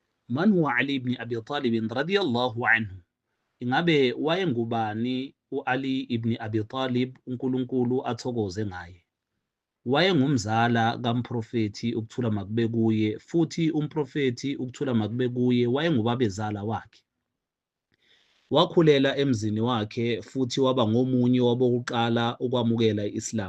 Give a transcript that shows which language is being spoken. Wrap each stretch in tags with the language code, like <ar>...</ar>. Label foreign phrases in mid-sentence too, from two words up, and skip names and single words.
<ar>من هو علي بن أبي طالب رضي الله عنه?</ar> <zu>Ingabe wayengubani u-Ali ibn Abi Talib, uNkulunkulu athokoze ngaye? Wayengumzala kamprofethi ukuthula makube kuye, futhi umprofethi ukuthula makube kuye wayengubabezala wakhe. Wakhulela emzini wakhe futhi waba ngomunye wabokuqala ukwamukela i-Islam.</zu>